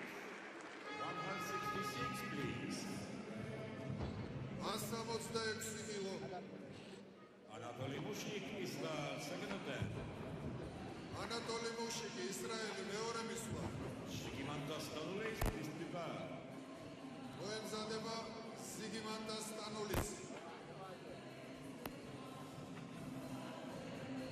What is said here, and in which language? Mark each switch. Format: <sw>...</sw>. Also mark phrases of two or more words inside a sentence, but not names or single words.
<en>166, please.</en> <ka>166 კილო.</ka> <en>Anatoly Mushnik is the second attempt.</en> <ka>ანატოლი მუშიკი, ისრაელი, მეორე მისვლა.</ka> <en>Žygimantas Stanulis is prepared.</en> <ka>მოემზადება ზიგიმანტას სტანულისი.</ka>